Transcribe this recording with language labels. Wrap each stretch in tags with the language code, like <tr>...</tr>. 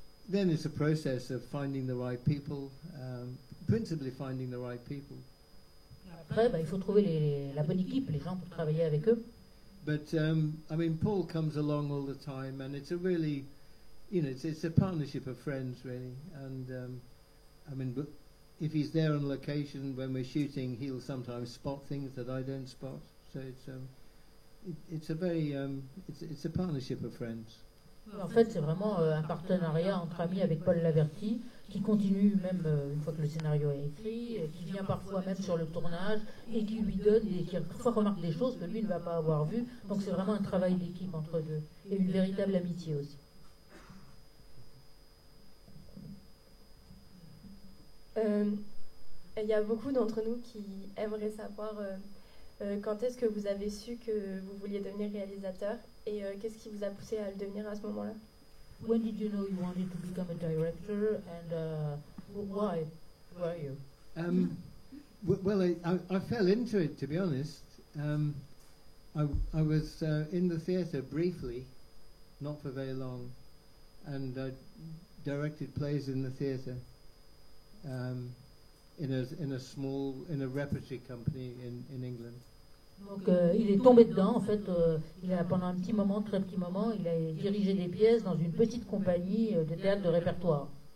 <en>Then it's a process of finding the right people, principally finding the right people.</en> <fr>Après, il faut trouver la bonne équipe, les gens pour travailler avec eux.</fr> <en>But I mean, Paul comes along all the time, and it's a really, it's a partnership of friends, really. And I mean, but if he's there on location when we're shooting, he'll sometimes spot things that I don't spot. So it's a very it's a partnership of friends.</en> <fr>En fait, c'est vraiment un partenariat entre amis avec Paul Laverty, qui continue même une fois que le scénario est écrit, qui vient parfois même sur le tournage et qui lui donne et qui parfois remarque des choses que lui ne va pas avoir vues. Donc c'est vraiment un travail d'équipe entre deux et une véritable amitié aussi. Il y a beaucoup d'entre nous qui aimeraient savoir quand est-ce que vous avez su que vous vouliez devenir réalisateur et qu'est-ce qui vous a poussé à le devenir à ce moment-là?</fr> <en>When did you know you wanted to become a director, and why were you? Well, I fell into it, to be honest. I was in the theatre briefly, not for very long, and I directed plays in the theatre in a repertory company in England.</en> <fr>Donc il est tombé dedans, en fait, pendant un petit moment, très petit moment, il a dirigé des pièces dans une petite compagnie de théâtre de répertoire.</fr>